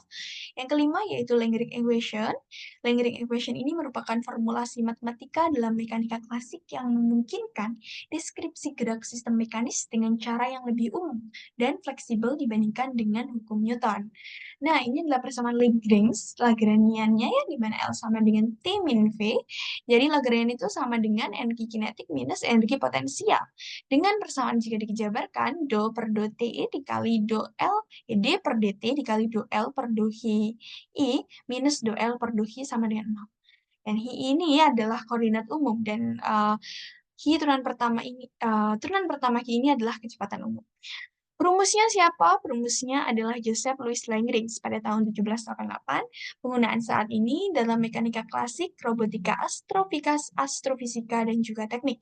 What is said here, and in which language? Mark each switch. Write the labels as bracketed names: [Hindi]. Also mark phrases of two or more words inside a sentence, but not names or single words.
[Indonesian] Yang kelima yaitu [English] Lagrange equation. Lagrange equation [Indonesian] ini merupakan formulasi matematika dalam mekanika klasik yang memungkinkan deskripsi gerak sistem mekanis dengan cara yang lebih umum dan fleksibel dibandingkan dengan hukum Newton. Nah, ini adalah persamaan Lagrange, Lagrangiannya ya, di mana L sama dengan T min V. Jadi Lagrangian itu sama dengan energi kinetik minus energi potensial. Dengan persamaan jika dijabarkan, do per do T dikali do L, D per dt dikali do L per do I minus do L per do Hi sama dengan 0. Dan Hi ini adalah koordinat umum dan Hi turunan pertama Hi ini adalah kecepatan umum. Perumusnya siapa? Perumusnya adalah Joseph Louis Lagrange pada tahun 1788. Penggunaan saat ini dalam mekanika klasik, robotika, astrofisika, dan juga teknik.